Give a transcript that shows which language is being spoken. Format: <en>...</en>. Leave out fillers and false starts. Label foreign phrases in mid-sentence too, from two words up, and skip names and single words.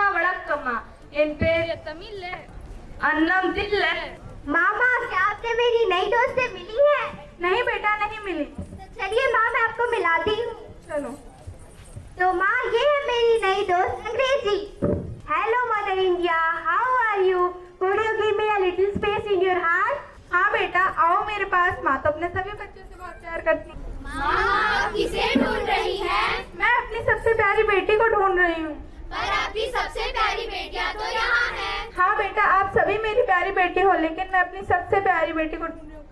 <ta>வணக்கம்மா என் பேர் தமிழ் अन्नम दिल</ta> <hi>मामा क्या आपने मेरी नई दोस्त से मिली है? नहीं बेटा नहीं मिली। चलिए माँ मैं आपको मिलाती हूँ। चलो। तो माँ ये है मेरी नई दोस्त अंग्रेजी।</hi> <en>Hello Mother India, how are you? Could you give me a little space in your heart?</en> <hi>हाँ बेटा आओ मेरे पास, माँ तो अपने सभी बच्चों से बहुत प्यार करती है। माँ किसे ढूंढ रही है? मैं अपनी सबसे प्यारी बेटी को ढूंढ रही हूँ। पर आपकी सबसे प्यारी बेटियाँ तो यहाँ है। हाँ बेटा आप सभी मेरी प्यारी बेटी हो, लेकिन मैं अपनी सबसे प्यारी बेटी को ढूंढ रही हूँ।</hi>